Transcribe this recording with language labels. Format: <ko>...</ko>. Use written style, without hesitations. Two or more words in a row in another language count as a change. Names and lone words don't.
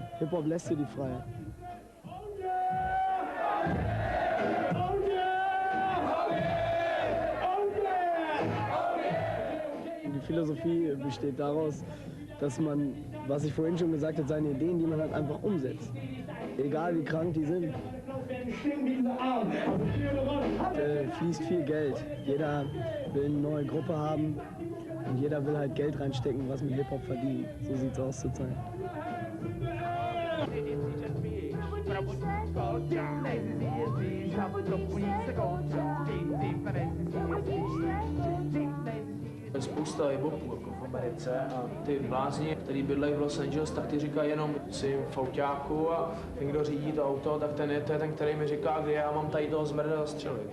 <de>Hip-Hop lässt dir die Freiheit. Die Philosophie besteht daraus, dass man, was ich vorhin schon gesagt habe, seine Ideen, die man hat, einfach umsetzt. Egal wie krank die sind. Fließt viel Geld. Jeder will eine neue Gruppe haben und jeder will halt Geld reinstecken, was mit Hip-Hop verdient. So sieht's aus zurzeit.</de> <cs>Spousta hip-hopů jako v Americe a ty blázni, který bydlejí v Los Angeles, tak ty říkají jenom si v autáku a ten, kdo řídí to auto, tak to je ten, který mi říká, kde já mám tady toho zmrda zastřelit.</cs>